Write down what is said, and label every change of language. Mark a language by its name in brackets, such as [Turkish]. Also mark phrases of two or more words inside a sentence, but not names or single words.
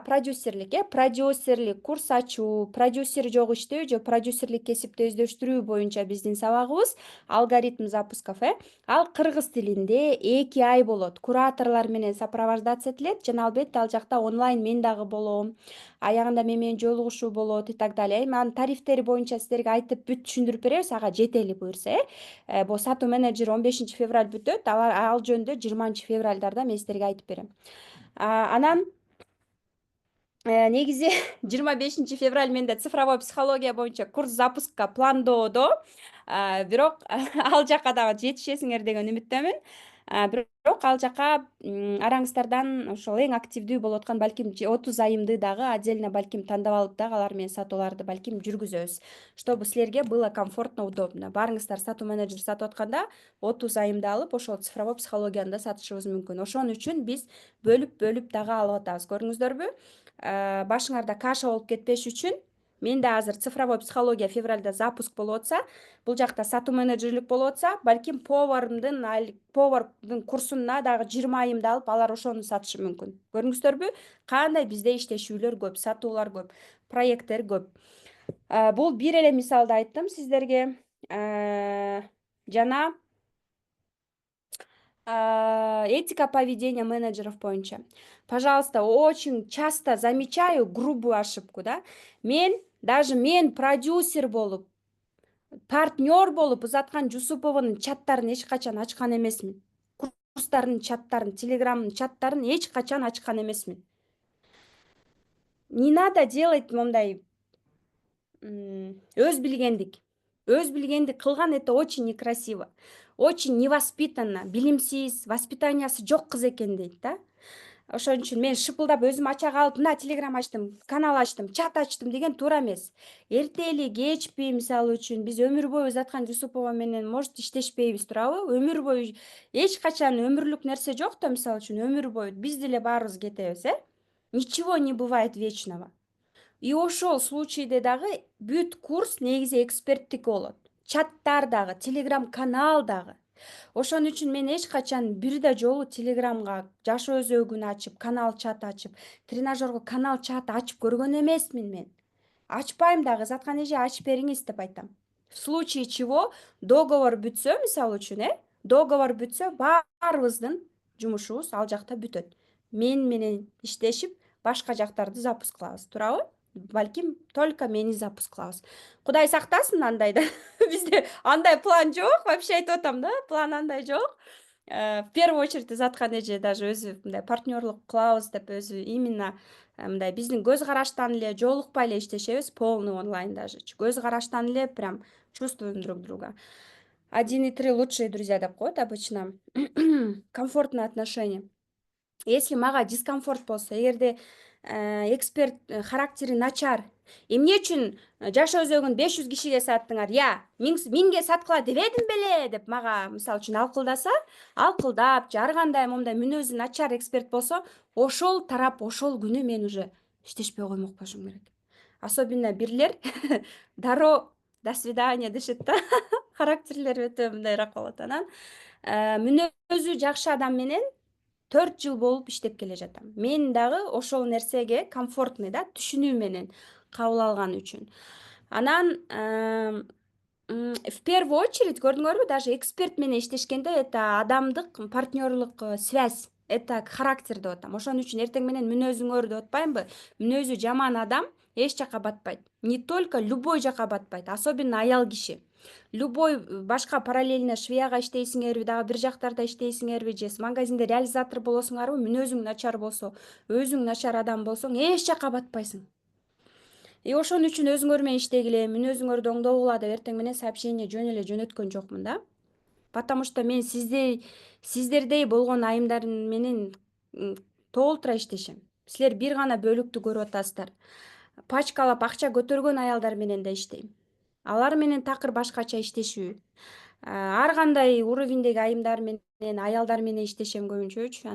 [Kyrgyz] Продюсерлик, продюсерлик курс ачуу, продюсер жок иштөө же продюсерлик кесипти өздөштүрүү боюнча биздин сабагыбыз [Russian] алгоритм запусков, [Kyrgyz] ал кыргыз тилинде 2 ай болот. Кураторлор менен сопровождаться этилет жана албетте ал жакта онлайн мен дагы болом. Аягында менен жолугушуу болот [Russian] и так далее. [Kyrgyz] Эми анын тарифтери боюнча силерге айтып бүт түшүндүрүп беребиз, ага жетели буюрса, бул сатуу менеджер 15 февраль бүтөт, ал жөнүндө 20 февралдарда мен силерге айтып берем. Анан негизи 25 февраль менде цифровой психология боюнча курс запуска пландоодо. Бирок ал жака дагы жетишесиңер деген үмүттөмүн. Бирок ал жака араңыздардан ошол эң активдүү болуп аткан балким 30 айымды дагы отдельно балким тандап алып дагы алар менен сатууларды балким жүргүзөбүз. [Russian] Чтобы силерге было комфортно, удобно. [Kyrgyz] Баарыңыздар сатуу менеджер сатып атканда 30 айымды алып, ошол цифровой психологияны да сатышыбыз мүмкүн. Ошон үчүн биз бөлүп дагы алып атабыз. Көрдүңүздөрбү? Башыңарда каша болуп кетпеш үчүн менде азыр цифровой психология февралда запуск болуп атса, бул жакта сатуу менеджерлик болуп атса, балким повардын курсуна дагы 20 айымды алып, алар ошону сатышы мүмкүн. Көрдүңүздөрбү? Кандай бизде иштешүүлөр көп, сатуулар көп, проекттер көп. Бул бир эле мисалды айттым сиздерге. Жана [Russian] этика поведения менеджеров [Kyrgyz] боюнча. [Russian] Пожалуйста, очень часто замечаю грубую ошибку, да. [Kyrgyz] Даже мен продюсер болуп, партнер болуп узаткан Жусупованын чаттарын эч качан ачкан эмесмин. Курстардын чаттарын, телеграмдын чаттарын эч качан ачкан эмесмин. [Russian] Не надо делать [Kyrgyz] мондай өз билгендик. Өз билгендик кылган [Russian] это очень некрасиво, очень невоспитанно, [Kyrgyz] билимсиз, воспитаниясы жок кыз экен дейт да. Ошон үчүн мен шыпылдап өзүм ача калып, мына телеграм ачтым, канал ачтым, чат ачтым деген туура эмес. Эртели, кечпи, мисалы үчүн биз өмүр бою узаткан Жусупова менен может иштешпейбиз, туурабы? Өмүр бою эч качан өмүрлүк нерсе жок да, мисалы үчүн өмүр бою биз деле баарыбыз кетебиз, [Russian] Ничего не бывает вечного. [Kyrgyz] И ошол случайда дагы бүт курс негизи эксперттик болот. Чаттар дагы, телеграм канал дагы. Ошон үчүн мен эч качан бир да жолу телеграмга жаш өзөгүн ачып, канал чат ачып, тренажерго канал чат ачып көргөн эмесмин мен. Ачпайм дагы, заткан эже ачып бериңиз деп айтам. [Russian] В случае чего [Kyrgyz] договор бүтсө, мисалы үчүн, договор бүтсө баарыбыздын жумушубуз ал жакта бүтөт. Мен менен иштешип башка жактарды запуск кылабыз, туурабы? Балким только мени запуск кылабыз. Кудай сактасын андайда. Бизде андай план жок, вообще айтып атам да, план андай жок. [Russian] В первую очередь [Kyrgyz] Изаткан эже даже өзү мындай партнерлук кылабыз деп өзү именно мындай биздин көз караштан эле жолукпай эле иштешебиз, [Russian] полный онлайн даже. [Kyrgyz] Көз караштан эле [Russian] прям чувствуем друг друга. 1,3 лучшие друзья [Kyrgyz] деп коет [Russian] обычно. Комфортное отношение. [Kyrgyz] Если мага дискомфорт болсо, эгерде эксперт характери начар, эмне үчүн жаш өзөгүн 500 кишиге саттыңар? Я, 1000ге саткыла дебедим беле деп мага мисалы үчүн алкылдаса, алкылдап, ар кандай момундай мүнөзү начар эксперт болсо, ошол тарап ошол күнү мен уже иштешпей коймок болушум керек. Особенно бирлер дароо [Russian] до свидания [Kyrgyz] дешет да. Характерлери өтө мындайраак болот. Анан мүнөзү жакшы адам менен 4 жыл болуп иштеп келе жатам. Мен дагы ошол нерсеге комфортный да, түшүнүү менен кабыл алган үчүн. Анан [Russian] в первую очередь [Kyrgyz] көрдүңөрбү, даже эксперт менен иштешкенде это адамдык партнерлук связь, [Russian] это характер [Kyrgyz] деп атам. Ошон үчүн эртең менен мүнөзүңөр деп атпаймынбы? Мүнөзү жаман адам эч жака батпайт. [Russian] Не только любой [Kyrgyz] жака батпайт, особенно аял киши. Любой башка параллельно швеяга иштейсиңерби, дагы бир жактарда иштейсиңерби, же магазинде реализатор болосуңарбы, мүнөзүң начар болсо, өзүң начар адам болсоң, эч жака батпайсың. Ошон үчүн өзүңөр менен иштегиле, мүнөзүңөрдү оңдогула деп эртең менен сообщение жөн эле жөнөткөн жокмун да. [Russian] Потому что [Kyrgyz] мен сиздердей болгон айымдар менен толтура иштешем. Силер бир гана бөлүктү көрүп атасыздар. Пачкалап акча көтөргөн аялдар менен да иштейм. Алар менен такыр башкача иштешүү. Ар кандай уровеньдеги айымдар менен, аялдар менен иштешем көбүнчөчү.